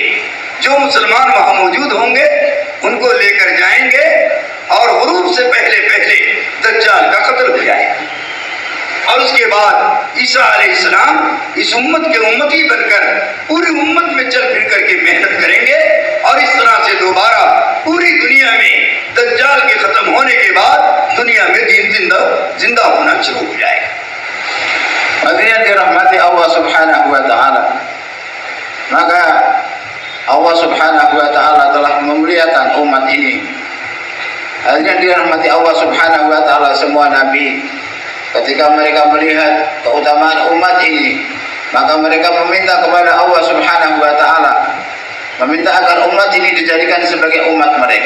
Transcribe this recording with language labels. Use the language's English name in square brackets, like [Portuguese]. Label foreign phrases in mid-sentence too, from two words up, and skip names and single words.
[Hindi] जो मुसलमान वहां मौजूद होंगे उनको लेकर जाएंगे और गुरूब से पहले दज्जाल का कत्ल हो जाएगा, और उसके बाद ईसा अलैहिस्सलाम इस उम्मत के उम्मती बनकर पूरी उम्मत में चल फिर करके मेहनत करेंगे, और इस तरह से दोबारा पूरी दुनिया में दज्जाल के खत्म होने के बाद दुनिया में दीन जिंदा होना शुरू हो जाएगा। [Indonesian] Hadirin dirahmati [Arabic] الله سبحانه وتعالى, [Indonesian] maka [Arabic] الله سبحانه وتعالى [Indonesian] telah memuliakan umat ini. Hadirin dirahmati [Arabic] الله سبحانه وتعالى, [Indonesian] semua nabi ketika mereka melihat keutamaan umat ini, maka mereka meminta kepada [Arabic] الله سبحانه وتعالى, [Indonesian] meminta agar umat ini dijadikan sebagai umat mereka.